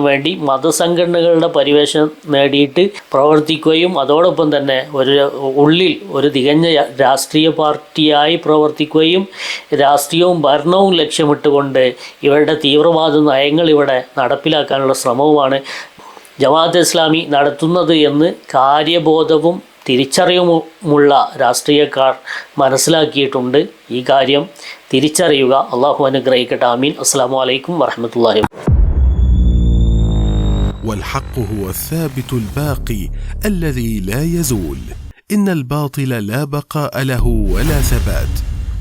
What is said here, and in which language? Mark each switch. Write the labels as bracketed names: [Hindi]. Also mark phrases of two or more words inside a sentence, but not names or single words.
[Malayalam] വേണ്ടി മതസംഘടനകളുടെ പരിവേഷം നേടിയിട്ട് പ്രവർത്തിക്കുകയും അതോടൊപ്പം തന്നെ ഉള്ളിൽ ഒരു തികഞ്ഞ രാഷ്ട്രീയ പാർട്ടിയായി പ്രവർത്തിക്കുകയും രാഷ്ട്രീയവും ഭരണവും ലക്ഷ്യമിട്ടുകൊണ്ട് ഇവരുടെ തീവ്രവാദ നയങ്ങൾ ഇവിടെ നടപ്പിലാക്കാനുള്ള ശ്രമവുമാണ് ജമാഅത്തെ ഇസ്ലാമി നടത്തുന്നത് എന്ന് കാര്യബോധവും തിരിച്ചറിവുമുള്ള രാഷ്ട്രീയക്കാർ മനസ്സിലാക്കിയിട്ടുണ്ട്. ഈ കാര്യം തിരിച്ചറിയുക. അള്ളാഹു അനുഗ്രഹിക്കട്ടെ. ആമീൻ. [Arabic] السلام عليكم ورحمة الله. والحق هو الثابت الباقي الذي لا يزول. إن الباطل لا بقاء له ولا ثبات.